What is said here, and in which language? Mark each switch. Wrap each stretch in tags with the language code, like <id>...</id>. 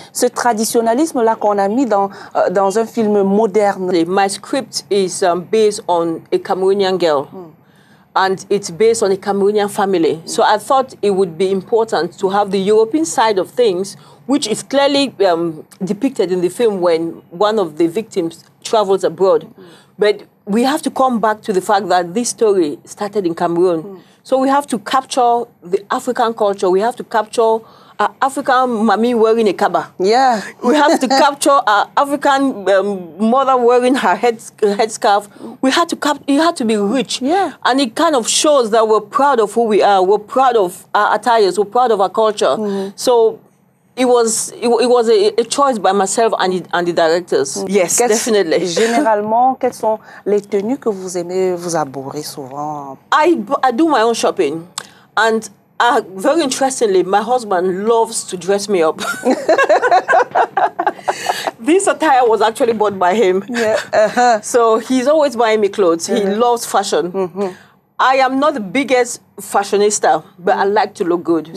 <fr>Ce traditionnalisme-là qu'on a mis dans un film moderne.</fr> <en>My script is based on a Cameroonian girl. And it's based on a Cameroonian family. So I thought it would be important to have the European side of things, which is clearly depicted in the film when one of the victims travels abroad. But we have to come back to the fact that this story started in Cameroon. So we have to capture the African culture. We have to capture African mommy wearing a kaba. Yeah. We have to capture African mother wearing her headscarf. It had to be rich. Yeah. And it kind of shows that we're proud of who we are. We're proud of our attires. We're proud of our culture. So it was a choice by myself and the directors. Yes, definitely.</en> <fr>Généralement, quelles sont les tenues que vous aimez vous arborer souvent?</fr> <en>I do my own shopping. And very interestingly, my husband loves to dress me up. This attire was actually bought by him. Yeah. So he's always buying me clothes. He loves fashion. I am not the biggest fashionista, but I like to look good.</en>